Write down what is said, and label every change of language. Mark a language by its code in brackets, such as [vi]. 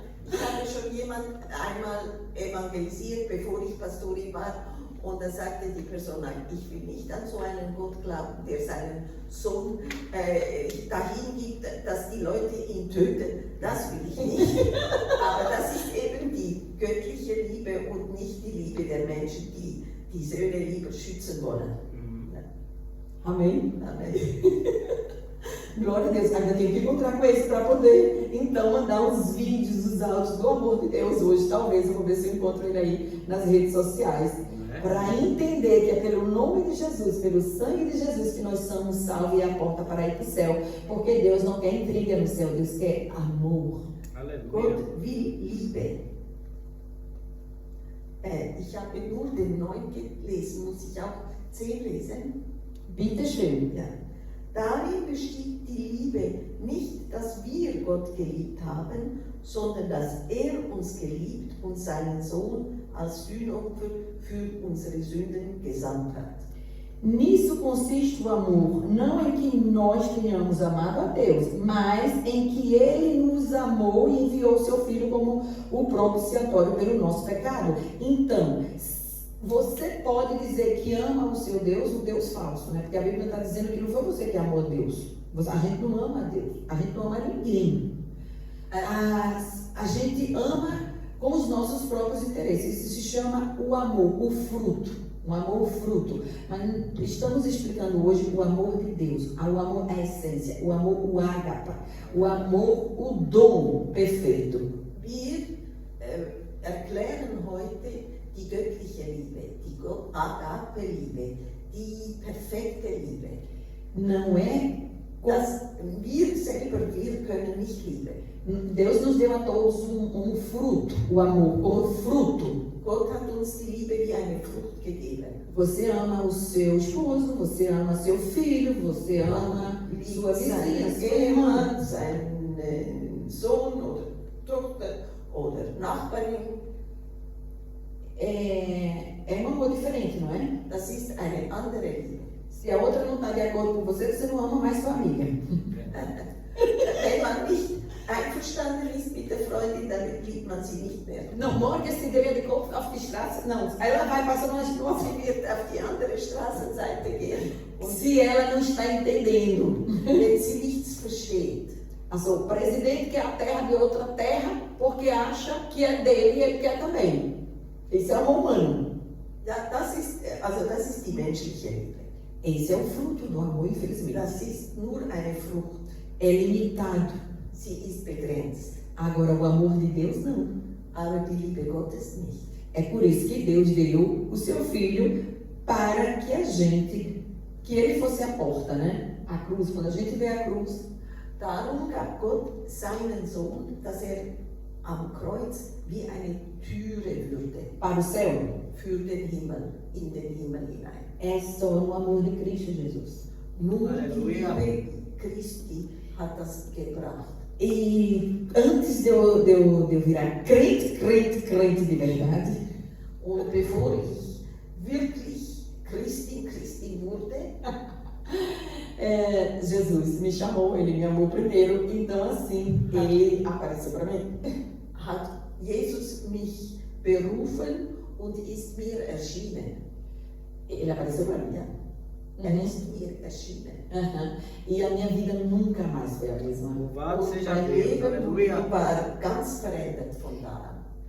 [de] Ich habe schon jemand einmal evangelisiert, bevor ich Pastorin war, und da sagte die Person, nein, ich will nicht an so einen Gott glauben, der seinen Sohn dahin gibt, dass die Leute ihn töten. Das will ich nicht. Aber das ist eben die göttliche Liebe und nicht die Liebe der Menschen, die die Söhne lieber schützen wollen. [pt] Amém? [de] Amen. [pt] Glória a Deus, ainda tenho que encontrar com esse para poder, então, mandar os vídeos, os áudios do amor de Deus hoje. Talvez eu vou ver se eu encontro ele aí nas redes sociais. Para entender que é pelo nome de Jesus, pelo sangue de Jesus que nós somos salvos e a porta para ir para o céu. Porque Deus não quer intriga no céu, Deus quer amor. Aleluia. [de] Gott will Liebe. Ich habe nur den 9 gelesen, muss ich auch 10 lesen? Bitte schön. Ja. Darin besteht die Liebe nicht, dass wir Gott geliebt haben, sondern dass er uns geliebt und seinen Sohn als Sühnopfer für unsere Sünden gesandt hat. [pt] Nisso consiste o amor, não em que nós tenhamos amado a Deus, mas em que Ele nos amou e enviou seu Filho como o propiciatório pelo nosso pecado. Então, você pode dizer que ama o seu Deus, o Deus falso, né? Porque a Bíblia está dizendo que não foi você que amou a Deus. A gente não ama a Deus, a gente não ama ninguém. A gente ama com os nossos próprios interesses. Isso se chama o amor, o fruto. O amor, o fruto. Mas estamos explicando hoje o amor de Deus, o amor, a essência, o amor, o ágape, o amor, o dom perfeito. [de] Wir erklären heute die göttliche Liebe, die Agape-Liebe, die perfekte Liebe. [pt] Não é [de] Das wir selber, wir können nicht lieben. [pt] Deus nos deu a todos um fruto, o amor, como fruto. [de] Gott hat uns die Liebe wie eine Frucht gegeben. [pt] Você ama o seu esposo, você ama seu filho, você ama sua vizinha, [de] Seinen [pt] sua irmã. [de] Ehemann, seinen Sohn oder Tochter oder Nachbarin. [pt] É um amor diferente, não é? [de] Das ist eine andere Liebe. [pt] Se a outra não está de acordo com você, você não ama mais sua amiga. [de] Wenn man nicht einverstanden ist mit der Freundin, dann liebt man sie nicht mehr. Não, morgen se deveria de corpo auf die Straße. [pt] Não, ela vai passando nas ruas. [de] Sie wird auf die andere Straßenseite gehen. Und [pt] Se ela não está entendendo. [de] wenn sie nichts versteht, [pt] Also, o presidente quer a terra de outra terra porque acha que é dele e ele quer também. Esse é o amor humano. [de] ja, das ist die menschliche Liebe. [pt] Esse é o fruto do amor, infelizmente. [de] Das ist nur eine Frucht. [pt] É limitado. [de] Sie ist begrenzt. [pt] Agora, o amor de Deus não. [de] Aber die Liebe Gottes nicht. [pt] É por isso que Deus deu o seu Filho para que ele fosse a porta, né? A cruz, quando a gente vê a cruz, [de] Darum gab Gott seinen Sohn, dass am Kreuz wie eine Türe würde [pt] para o céu, [de] für den Himmel, in den Himmel hinein. [pt] é só no amor de Cristo Jesus. [de] Nur die Halleluja. Liebe Christi hat das gebracht. [pt] E antes de eu virar crente de verdade, [de] Und bevor ich wirklich Christin wurde, [pt] Jesus me chamou, ele me amou primeiro, então assim, ele apareceu para mim. [de] Hat Jesus mich berufen und ist mir erschienen. [pt] Ele apareceu para mim. [de] Ist mir erschienen. [pt] E a minha vida nunca mais foi a mesma. Louvado [de] Und [pt] seja [de] mein [pt] Deus, [de] Leben [pt] aleluia. [de] war ganz verändert von da an.